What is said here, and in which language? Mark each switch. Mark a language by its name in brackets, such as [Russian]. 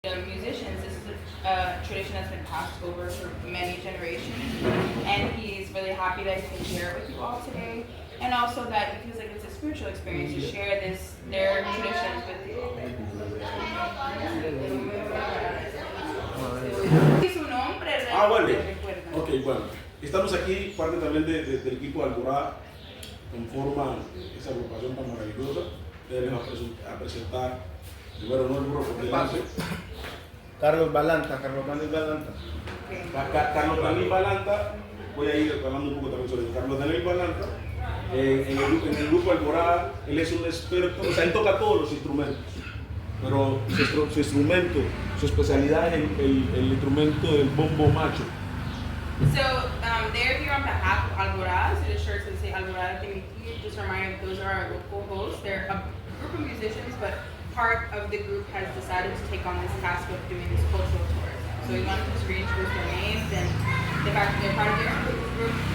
[English] a tradition that's been passed over for many generations, and he's really happy that he can share it with you all today, and also that he feels like it's a spiritual experience to share their traditions with you all. [Spanish] ¿Y su nombre? Bueno. Ok, bueno. Estamos aquí, parte también del equipo de Alborada, conforman esa agrupación tan maravillosa. Les a presentar, primero no el grupo delante. Carlos Balanta, Carlos Daniel Balanta. Carlos Daniel Balanta, voy a ir hablando un poco también sobre Carlos Daniel Balanta. En el grupo Alborada, él es un experto, o sea, él toca todos los instrumentos, pero su instrumento, su especialidad es el instrumento del bombo macho. [English] So they're here on behalf of Alborada, so the shirts that say Alborada de Miqui, just a reminder, those are our local hosts. They're a group of musicians, but part of the group has decided to take on this task of doing this cultural tourism. So we wanted to just reintroduce their names and the fact that they're part of their group.